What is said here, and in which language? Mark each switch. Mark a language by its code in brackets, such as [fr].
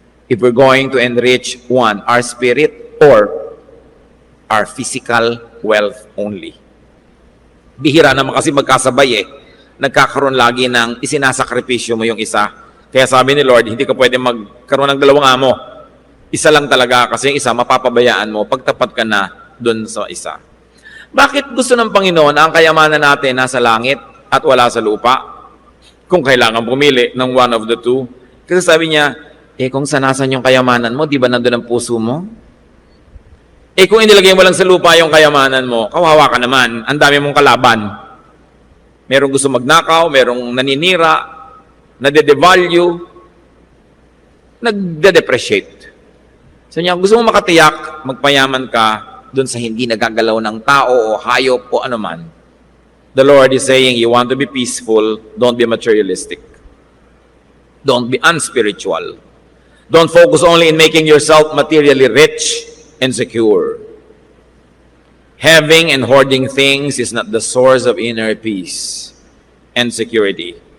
[en] If we're going to enrich one, our spirit, or our physical wealth only. [tl] Bihira naman kasi magkasabay Nagkakaroon lagi ng isinasakripisyo mo yung isa. Kaya sabi ni Lord, hindi ka pwede magkaroon ng dalawang amo. Isa lang talaga kasi yung isa mapapabayaan mo pagtapat ka na dun sa isa. Bakit gusto ng Panginoon ang kayamanan natin nasa langit at wala sa lupa? Kung kailangan pumili ng [en] one of the two. [tl] Kasi sabi niya, kung sanasan yung kayamanan mo, di ba nandun ang puso mo? Kung inilagay mo lang sa lupa yung kayamanan mo, kawawa ka naman, ang dami mong kalaban. Merong gusto magnakaw, merong naninira, nade-devalue, nagde-depreciate. So niya, gusto mo makatiyak, magpayaman ka dun sa hindi nagagalaw ng tao o hayop o anuman. [en] The Lord is saying, you want to be peaceful, don't be materialistic. Don't be unspiritual. Don't focus only in making yourself materially rich and secure. Having and hoarding things is not the source of inner peace and security.